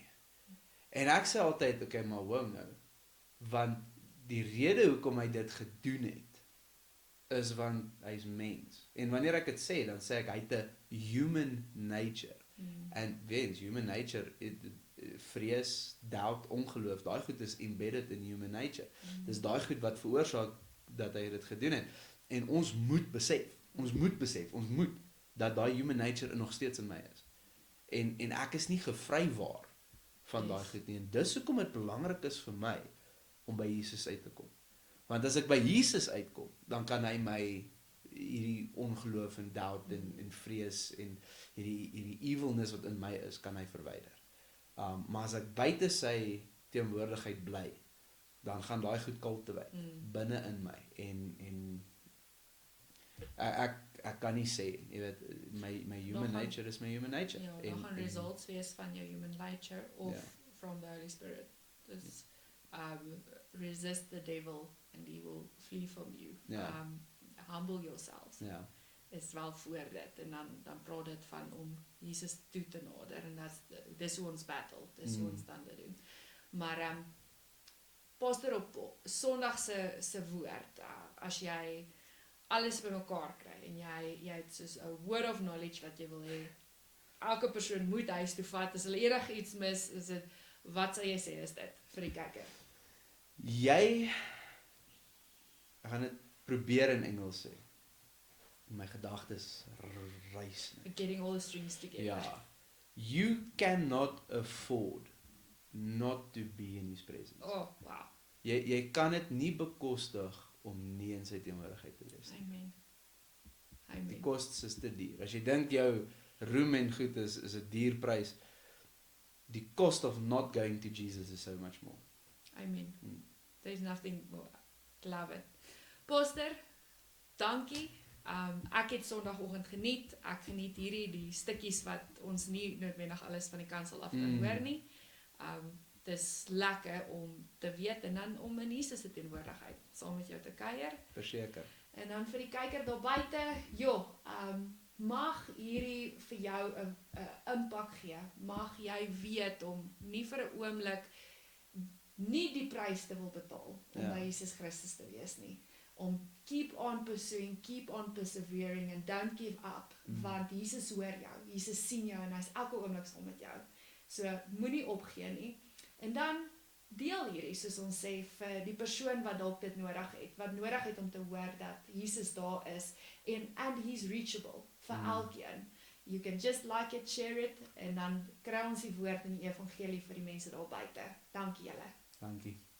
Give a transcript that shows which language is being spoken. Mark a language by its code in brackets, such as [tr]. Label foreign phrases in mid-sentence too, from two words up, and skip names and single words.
[af] En ek sê altyd, okay, maar hoor nou, want die rede hoekom hy dit gedoen het, is want hy's mens. En wanneer ek dit sê, dan sê ek hy het 'n [en] human nature. [af] En weens [en] human nature, [af] vrees, doubt, ongeloof, daai goed is embedded in [en] human nature. [af] Dis daai goed wat veroorsaak dat hy dit gedoen het. En ons moet besef dat daai [en] human nature [af] nog steeds in my is. En ek is nie gevrywaar van daai goed nie. En dis hoekom dit belangrik is vir my om by Jesus uit te kom. Want as ek by Jesus uitkom, dan kan hy my hierdie ongeloof en doubt en vrees en hierdie evilness wat in my is, kan hy verwyder. Maar as ek buite sy teenwoordigheid bly, dan gaan daai goed kultiveer binne in my en ek kan nie sê, jy weet, my [en] human nature [af] is my [en] human nature. [af] Ja, daar gaan results wees van jou [en] human nature [af] of [en] from the Holy Spirit. Dus resist the devil and he will flee from you. [af] Ja. [en] Humble yourselves. [af] Ja. Is wel voor dit en dan praat dit van om Jesus toe te nader en dis hoe ons battle, dis hoe ons dan dit doen. Maar pastor op Sondag se woord, as jy alles bymekaar kry en jy het soos 'n [en] word of knowledge [af] wat jy wil hê, elke persoon moet huis toe vat, as hulle enigiets mis, is dit, wat sal jy sê is dit vir die kykker? Ek gaan dit probeer in Engels sê. My gedagtes reis. [en] Getting all the strings together. [af] Ja. [en] You cannot afford not to be in his presence. Oh, wow. [af] Jy kan dit nie bekostig om nie in sy teenwoordigheid te wees nie. Amen. Die kostes is te duur. As jy dink jou roem en goed is 'n duur prys, die [en] cost of not going to Jesus is so much more. Amen. There's nothing more. Love it. [af] Pastor, dankie. Ek het Sondagoggend geniet. Ek geniet die stukkies wat ons nie noodwendig alles van die kansel af kan hoor nie. Dis lekker om te weet en dan om in Jesus se teenwoordigheid saam met jou te kuier. Verseker. En dan vir die kykker daar buite, mag hierdie vir jou 'n impak gee. Mag jy weet om nie vir 'n oomblik nie die prys te wil betaal om by Jesus Christus te wees nie. [en] Om keep on pursuing, keep on persevering and don't give up, [af] want Jesus hoor jou, Jesus sien jou en hy's elke oomblik saam met jou. So moenie opgee nie. En dan deel hierdie, soos ons sê, vir die persoon wat dalk dit nodig het, wat nodig het om te hoor dat Jesus daar is [en] and he's reachable [af] vir elkeen. [en] You can just like it, share it [af] en dan kry ons die woord in die evangelie vir die mense daar buite. Dankie julle. Dankie.